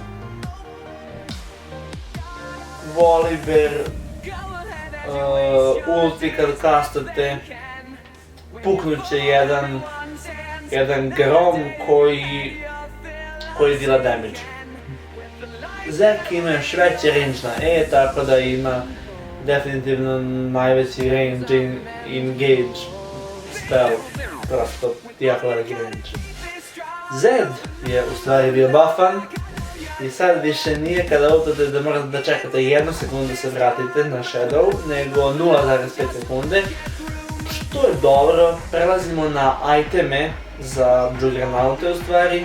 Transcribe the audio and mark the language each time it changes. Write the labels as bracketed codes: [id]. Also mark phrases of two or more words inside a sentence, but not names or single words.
[sr] Volibear ulti kad kastate puknut će jedan grom koji dila damage. Zek ima još veći range na E, tako da ima definitivno najveći [en] range engage spell, [sr] prosto jako veliki range. Zed je u stvari bio buffan i sad više nije kada ultate da morate da čekate 1 sekundu da se vratite na Shadow, nego 0.5 sekunde, što je dobro. Prelazimo na iteme za Juggernaute u stvari.